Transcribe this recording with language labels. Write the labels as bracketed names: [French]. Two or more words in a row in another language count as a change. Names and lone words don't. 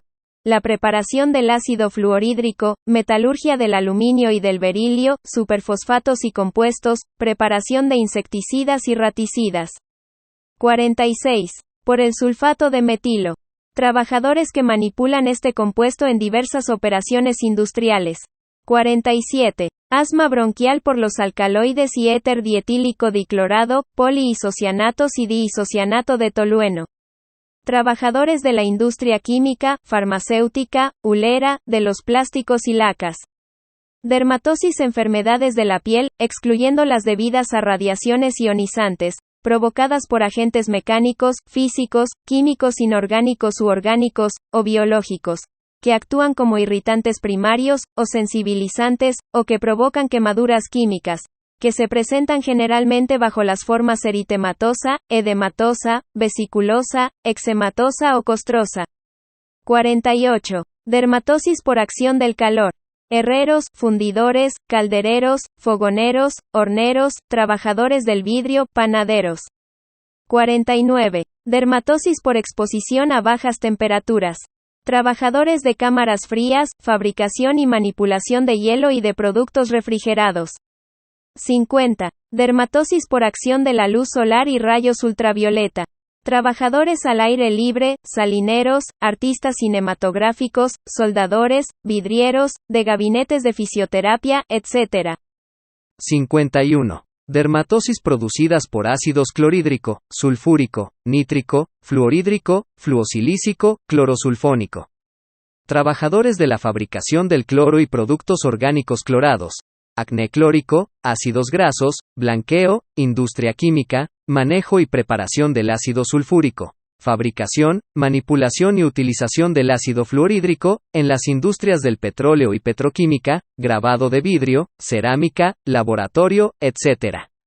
[Spanish] La preparación del ácido fluorhídrico, metalurgia del aluminio y del berilio, superfosfatos y compuestos, preparación de insecticidas y raticidas. 46. Por el sulfato de metilo. Trabajadores que manipulan este compuesto en diversas operaciones industriales. 47. Asma bronquial por los alcaloides y éter dietílico diclorado, poliisocianatos y diisocianato de tolueno. Trabajadores de la industria química, farmacéutica, hulera, de los plásticos y lacas. Dermatosis, enfermedades de la piel, excluyendo las debidas a radiaciones ionizantes, provocadas por agentes mecánicos, físicos, químicos inorgánicos u orgánicos, o biológicos, que actúan como irritantes primarios, o sensibilizantes, o que provocan quemaduras químicas, que se presentan generalmente bajo las formas eritematosa, edematosa, vesiculosa, eczematosa o costrosa. 48. Dermatosis por acción del calor. Herreros, fundidores, caldereros, fogoneros, horneros, trabajadores del vidrio, panaderos. 49. Dermatosis por exposición a bajas temperaturas. Trabajadores de cámaras frías, fabricación y manipulación de hielo y de productos refrigerados. 50. Dermatosis por acción de la luz solar y rayos ultravioleta. Trabajadores al aire libre, salineros, artistas cinematográficos, soldadores, vidrieros, de gabinetes de fisioterapia, etc. 51. Dermatosis producidas por ácidos clorhídrico, sulfúrico, nítrico, fluorhídrico, fluosilícico, clorosulfónico. Trabajadores de la fabricación del cloro y productos orgánicos clorados. Acné clórico, ácidos grasos, blanqueo, industria química, manejo y preparación del ácido sulfúrico, fabricación, manipulación y utilización del ácido fluorhídrico, en las industrias del petróleo y petroquímica, grabado de vidrio, cerámica, laboratorio, etc.